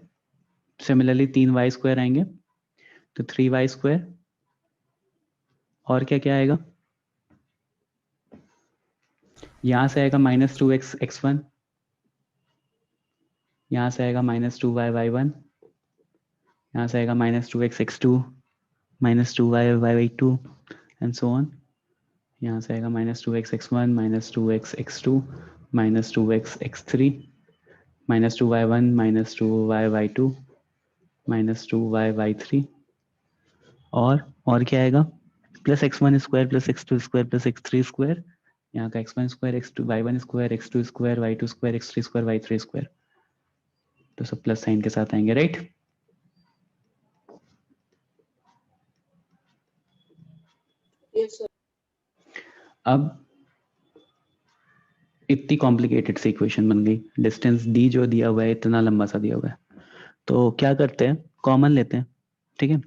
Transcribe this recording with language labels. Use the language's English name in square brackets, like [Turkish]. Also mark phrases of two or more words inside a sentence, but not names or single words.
[Hindi] सिमिलरली 3y² आएंगे तो 3y²। और क्या क्या आएगा? यहां से आएगा -2x x1, यहां से आएगा -2y y1, यहां से आएगा -2x x2, -2y y2 [English] and so on. [Hindi] यहाँ से आएगा -2x x1, -2x x2, -2x x3, -2y y1, -2y y2, -2y y3। और क्या आएगा? +x1² +x2² +x3²। यहाँ का x1², x2 y1², x2², y2², x3², y3²। तो सब [English] plus sign [Hindi] के साथ आएंगे, राइट? अब इतनी कॉम्प्लिकेटेड सी इक्वेशन बन गई। डिस्टेंस डी जो दिया हुआ है इतना लंबा सा दिया हुआ है, तो क्या करते हैं, कॉमन लेते हैं, ठीक है?